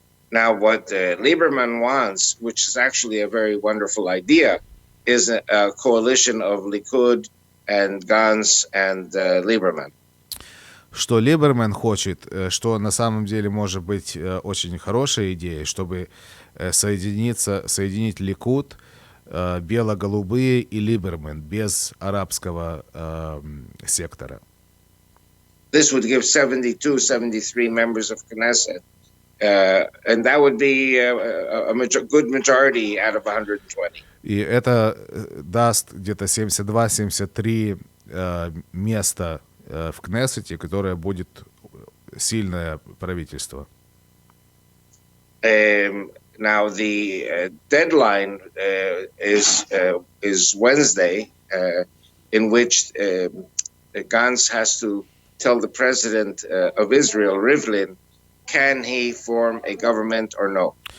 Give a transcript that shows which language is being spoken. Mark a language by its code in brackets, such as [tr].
[en] Now, what Lieberman wants, which is actually a very wonderful idea, is a coalition of Likud and Gantz and Lieberman. [ru] Что Либерман хочет, что на самом деле может быть очень хорошей идеей, чтобы соединить Ликуд, бело-голубые и Либерман без арабского сектора. [en] This would give 72, 73 members of Knesset, and that would be a good majority out of 120. [ru] И это даст где-то 72-73 места в Кнессете, которое будет сильное правительство. [en] Now the deadline is Wednesday, in which Gantz has to tell the president of Israel, Rivlin, can he form a government or no.